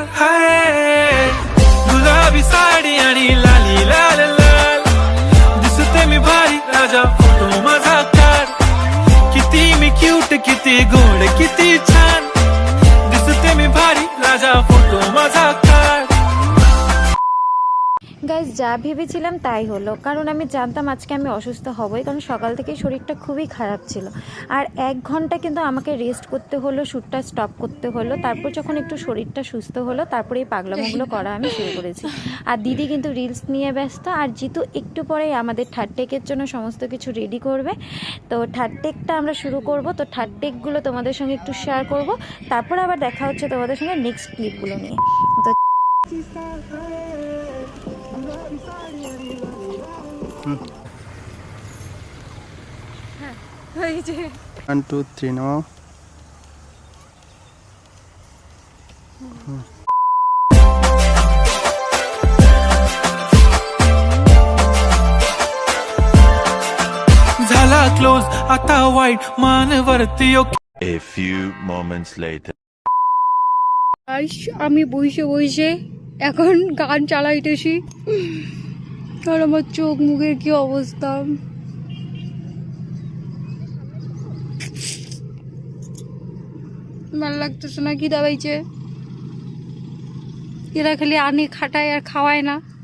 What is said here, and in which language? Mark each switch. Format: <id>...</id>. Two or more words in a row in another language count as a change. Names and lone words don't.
<mr>हाय गुलाबी साडी आणि लाली लाल लाल, दिसते मी भारी, राजा फोटो माझा काढ. किती मी क्यूट, किती गोड, किती छान, दिसते मी भारी, राजा फोटो माझा काढ.</mr> <bn>গাইজ যা ভেবেছিলাম তাই হলো, কারণ আমি জানতাম আজকে আমি অসুস্থ হবই, কারণ সকাল থেকে শরীরটা খুবই খারাপ ছিল। আর 1 ঘন্টা কিন্তু আমাকে রেস্ট করতে হলো, শ্যুটটা স্টপ করতে হলো। তারপর যখন একটু শরীরটা সুস্থ হলো তারপরে এই পাগলামোগুলো করা আমি শুরু করেছি। আর দিদি কিন্তু রিলস নিয়ে ব্যস্ত, আর জিতু একটু পরেই আমাদের</bn> <en>third take</en> <bn>জন্য সমস্ত কিছু রেডি করবে। তো</bn> <en>third take</en> <bn>আমরা শুরু করব। তো</bn> <en>third take</en> <bn>তোমাদের সঙ্গে একটু শেয়ার করব, তারপর আবার দেখা হচ্ছে তোমাদের সঙ্গে নেক্সট ক্লিপগুলো নিয়ে। তো 1 2 3 নাও।</bn> <mr>झाला क्लोज आता वाईट मानवरती.</mr> <en>A few moments later.</en> <bn>আমি বইসে বইসে এখন গান চালাইতেছি আর আমার চোখ মুখের কি অবস্থা। ভাল লাগতেছে না, কি দাবাইছে এরা, খালি আনে খাটায় আর খাওয়ায় না।</bn>